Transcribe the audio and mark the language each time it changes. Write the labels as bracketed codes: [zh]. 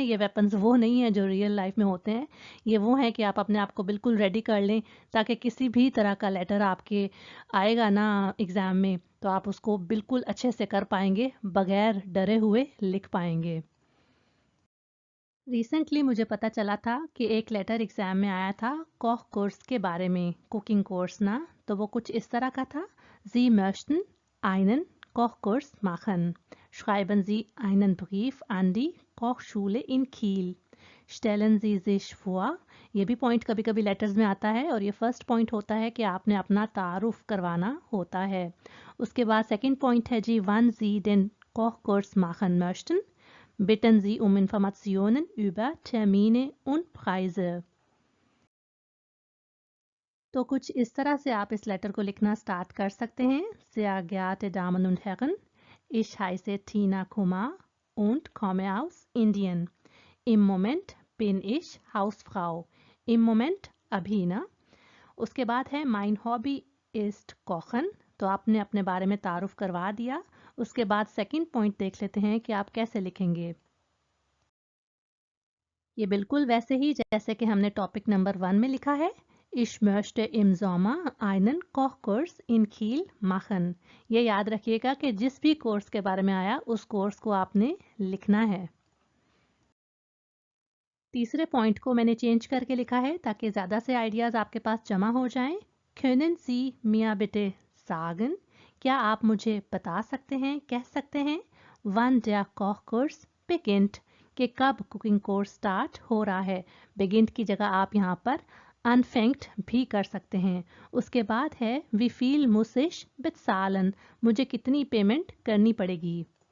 [hi] ये वेपन्स वो नहीं है जो रियल लाइफ में होते हैं, ये वो है कि आप अपने आप को बिल्कुल रेडी कर लें, ताकि किसी भी तरह का लेटर आपके आएगा ना एग्ज़ाम में तो आप उसको बिल्कुल अच्छे से कर पाएंगे, बगैर डरे हुए लिख पाएंगे। रिसेंटली मुझे पता चला था कि एक लेटर एग्ज़ाम में आया था कॉक कोर्स के बारे में, कुकिंग कोर्स ना, तो वो कुछ इस तरह का था। [de] Sie möchten einen Kochkurs machen. Schreiben Sie einen Brief an die Kochschule in Kiel. Stellen Sie sich vor, [hi] ये भी पॉइंट कभी कभी लेटर्स में आता है और ये फर्स्ट पॉइंट होता है कि आपने अपना तारुफ करवाना होता है। उसके बाद सेकंड पॉइंट है जी [de] wann Sie den Kochkurs machen möchten. Bitten Sie um Informationen über Termine und Preise. [hi] तो कुछ इस तरह से आप इस लेटर को लिखना स्टार्ट कर सकते हैं। [de] Sehr geehrte Damen und Herren, ich heiße Tina Kumar und komme aus Indien. Im Moment bin ich Hausfrau. Im Moment [hi] अभी ना। उसके बाद है [de] Mein Hobby ist Kochen, [hi] तो आपने अपने बारे में तारुफ करवा दिया। उसके बाद सेकंड पॉइंट देख लेते हैं कि आप कैसे लिखेंगे। ये बिल्कुल वैसे ही जैसे कि हमने टॉपिक नंबर 1 में लिखा है। [de] Ich möchte im Sommer einen Kochkurs in Kiel machen. [hi] ये याद रखिएगा कि जिस भी कोर्स के बारे में आया उस कोर्स को आपने लिखना है। तीसरे पॉइंट को मैंने चेंज करके लिखा है ताकि ज़्यादा से आइडियाज़ आपके पास जमा हो जाएं। [de] Können Sie mir bitte sagen? [hi] क्या आप मुझे बता सकते हैं, कह सकते हैं [de] wann der Kochkurs beginnt, [hi] कि कब कुकिंग कोर्स स्टार्ट हो रहा है। बिगिंट की जगह आप यहाँ पर अनफेंक्ट भी कर सकते हैं। उसके बाद है वी फील मुसिश बित्सालन, मुझे कितनी पेमेंट करनी पड़ेगी।